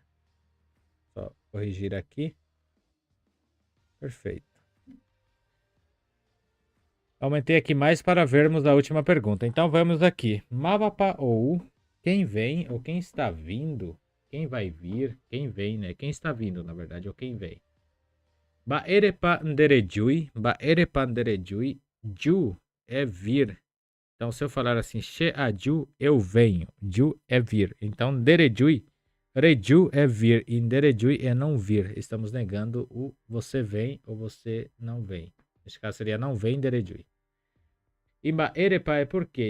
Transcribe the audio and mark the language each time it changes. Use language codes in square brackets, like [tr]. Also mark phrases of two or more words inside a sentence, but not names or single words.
[pt] Só corrigir aqui. Perfeito. Aumentei aqui mais para vermos a última pergunta. Então vamos aqui. Mavapa ou quem vem ou quem está vindo? Quem vai vir? Quem vem, né? Quem está vindo, na verdade, ou quem vem. [gn] Baerepa nderejui. Baerepa nderejui. [pt] Ju é vir. Então se eu falar assim, [gn] she a ju, [pt] eu venho. Ju é vir. Então nderejui. Reju é vir e nderejui é não vir. Estamos negando o você vem ou você não vem. Neste caso seria não vem nderejui. E Baerepa é por quê?